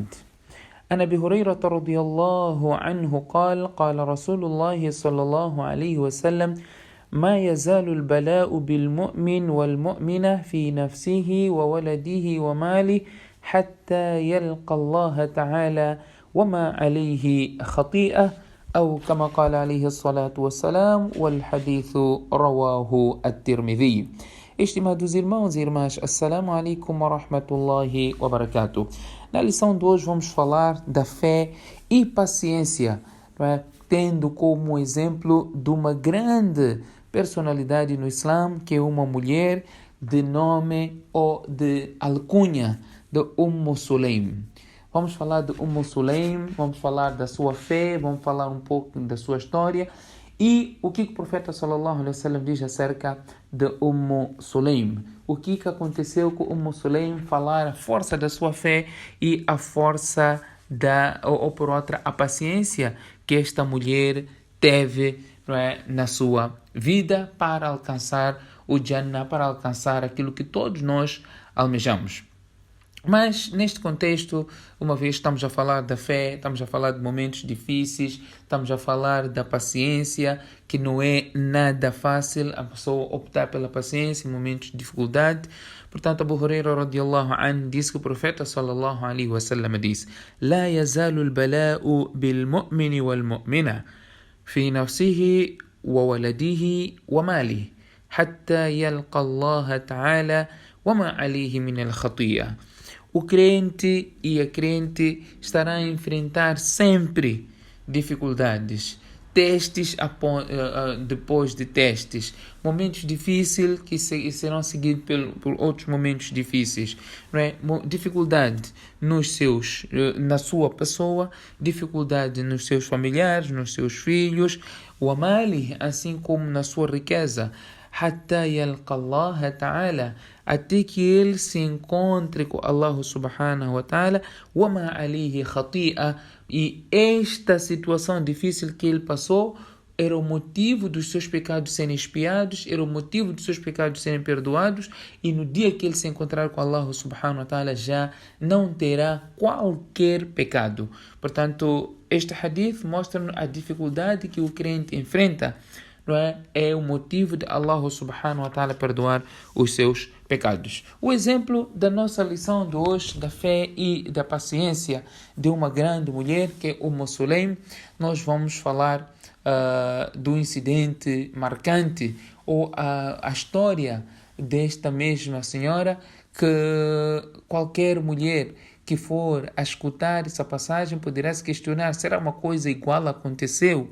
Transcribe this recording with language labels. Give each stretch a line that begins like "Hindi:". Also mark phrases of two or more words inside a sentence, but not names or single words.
Arabic: عن أبي هريرة رضي الله عنه قال رسول الله صلى الله عليه وسلم ما يزال البلاء بالمؤمن والمؤمنة في نفسه وولده وماله حتى يلقى الله تعالى وما عليه خطيئة أو كما قال عليه الصلاة والسلام والحديث رواه الترمذي.
Portuguese: Estimados irmãos e irmãs,
Arabic: السلام عليكم ورحمة الله وبركاته.
Portuguese: Na lição de hoje vamos falar da fé e paciência, não é? Tendo como exemplo de uma grande personalidade no Islã, que é uma mulher de nome ou de alcunha de Sulaym. Vamos falar de Sulaym, vamos falar da sua fé, vamos falar um pouco da sua história e o que o profeta
Arabic: صلى الله عليه وسلم
Portuguese: diz acerca de Sulaym. O que aconteceu com Sulaym, falar a força da sua fé e a força ou por outra, a paciência que esta mulher teve, não é, na sua vida para alcançar o Jannah, para alcançar aquilo que todos nós almejamos. Mas, neste contexto, uma vez estamos a falar da fé, estamos a falar de momentos difíceis, estamos a falar da paciência, que não é nada fácil a pessoa optar pela paciência em momentos de dificuldade. Portanto, Abu Huraira
Arabic: رضي الله عنه
Portuguese: disse que o profeta
Arabic: صلى الله عليه وسلم
Portuguese: disse:
Arabic: لا يزال البلاء بالمؤمن والمؤمنة في نفسه وولده وماله حتى يلقى الله تعالى وما عليه من الخطيئة.
Portuguese: O crente e a crente estarão a enfrentar sempre dificuldades, testes depois de testes, momentos difíceis que serão seguidos por outros momentos difíceis, não é? Dificuldade na sua pessoa, dificuldade nos seus familiares, nos seus filhos, o amali, assim como na sua riqueza.
Arabic: حتى يلقى الله تعالى,
Portuguese: até que ele se encontre com Allah
Arabic: سبحانه وتعالى, وما عليه خطيئة,
Portuguese: e esta situação difícil que ele passou era o motivo dos seus pecados serem expiados, era o motivo dos seus pecados serem perdoados, e no dia que ele se encontrar com Allah
Arabic: سبحانه وتعالى
Portuguese: já não terá qualquer pecado. Portanto, este hadith mostra a dificuldade que o crente enfrenta, não é? É o motivo de Allah
Arabic: سبحانه وتعالى
Portuguese: perdoar os seus pecados. O exemplo da nossa lição de hoje, da fé e da paciência de uma grande mulher, que é Sulaym, nós vamos falar do incidente marcante ou a história desta mesma senhora, que qualquer mulher que for a escutar essa passagem poderá se questionar: será uma coisa igual aconteceu?